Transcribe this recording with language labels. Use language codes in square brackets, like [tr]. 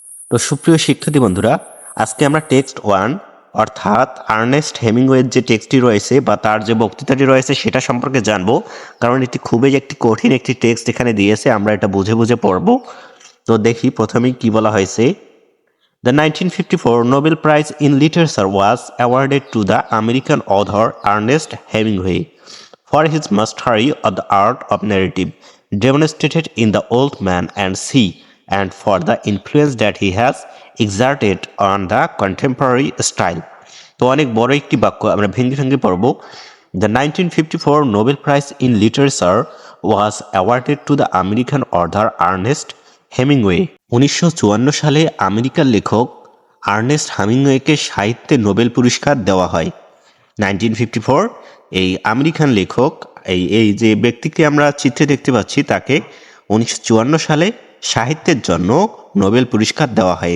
[bn] তো সুপ্রিয় শিক্ষার্থী বন্ধুরা, আজকে আমরা টেক্সট 1 অর্থাৎ আর্নেস্ট হেমিংওয়ের যে টেক্সটটি রয়েছে বা তার যে বক্তৃতাটি রয়েছে সেটা সম্পর্কে জানবো, কারণ এটি খুবই একটি কঠিন একটি টেক্সট এখানে দিয়েছে, আমরা এটা বুঝে বুঝে পড়ব। তো দেখি প্রথমেই কি বলা হয়েছে। [en] The 1954 Nobel Prize in Literature was awarded to the American author Ernest Hemingway for his mastery of the art of narrative demonstrated in The Old Man and Sea, and for the influence that he has exerted on the contemporary style. [bn] তো অনেক বড় একটি বাক্য, আমরা ভেঙে ভেঙে পড়ব। [en] The 1954 Nobel Prize in Literature was awarded to the American author Ernest Hemingway. [bn] 1954 সালে আমেরিকার লেখক আর্নেস্ট হেমিংওয়েকে সাহিত্যে নোবেল পুরস্কার দেওয়া হয়। 1954 এই আমেরিকান লেখক, এই যে ব্যক্তিকে আমরা চিত্রে দেখতে পাচ্ছি তাকে 1954 সালে সাহিত্যের জন্য নোবেল পুরস্কার দেওয়া হয়।